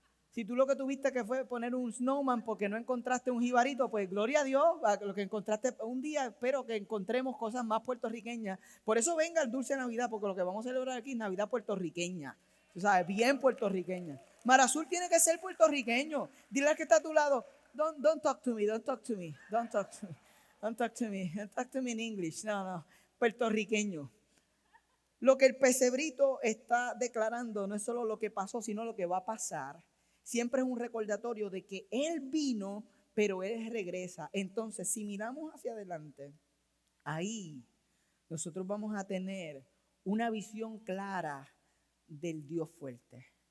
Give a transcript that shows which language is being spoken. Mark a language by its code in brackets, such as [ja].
[es] Si tú lo que tuviste que fue poner un snowman porque no encontraste un jibarito, pues gloria a Dios, a lo que encontraste un día, espero que encontremos cosas más puertorriqueñas. Por eso venga el dulce Navidad, porque lo que vamos a celebrar aquí es Navidad puertorriqueña. Tú sabes, bien puertorriqueña. Mar Azul tiene que ser puertorriqueño. Dile al que está a tu lado, [en] don't talk to me, don't talk to me, don't talk to me, don't talk to me, don't talk to me in English. [es] No, puertorriqueño. Lo que el pesebrito está declarando no es solo lo que pasó, sino lo que va a pasar. Siempre es un recordatorio de que Él vino, pero Él regresa. Entonces, si miramos hacia adelante, ahí nosotros vamos a tener una visión clara del Dios fuerte.